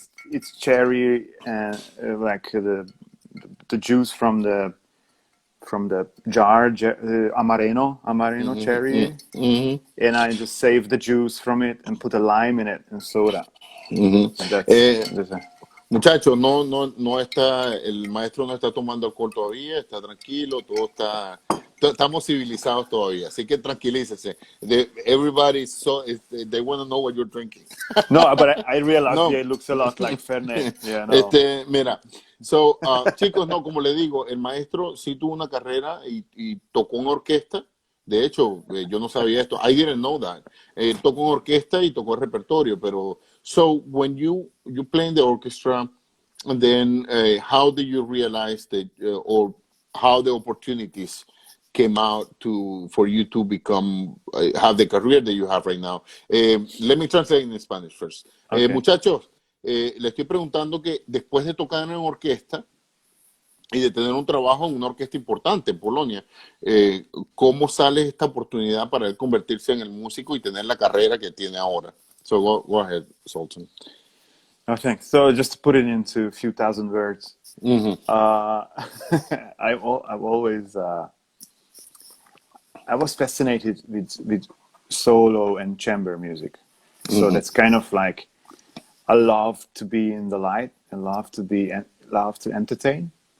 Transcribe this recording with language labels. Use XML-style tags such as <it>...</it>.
<en>It's cherry and like the juice from the jar, amareno cherry, and I just save the juice from it and put a lime in it and soda. And that's</en> <es>Muchachos, no está, el maestro no está tomando alcohol todavía, está tranquilo, estamos civilizados todavía, así que tranquilícese.</es> <en>They want to know what you're drinking. No, but I realized No. it looks a lot like Fernet. Yeah, no.</en> <es>Mira, chicos, no, como le digo, el maestro sí tuvo una carrera y tocó en orquesta. De hecho, yo no sabía esto.</es> <en>I didn't know that.</en> <es>Tocó en orquesta y tocó el repertorio, pero</es> <en>so when you play in the orchestra, and then how did you realize that, or how the opportunities came out for you to become have the career that you have right now? Let me translate in Spanish first. Okay. Muchachos, le estoy preguntando que después de tocar en orquesta y de tener un trabajo en una orquesta importante en Polonia, ¿cómo sale esta oportunidad para él convertirse en el músico y tener la carrera que tiene ahora? So go ahead, Sultan. Oh, thanks. So just to put it into a few thousand words, I've always I was fascinated with solo and chamber music. So that's kind of like I love to be in the light and love to entertain.</en>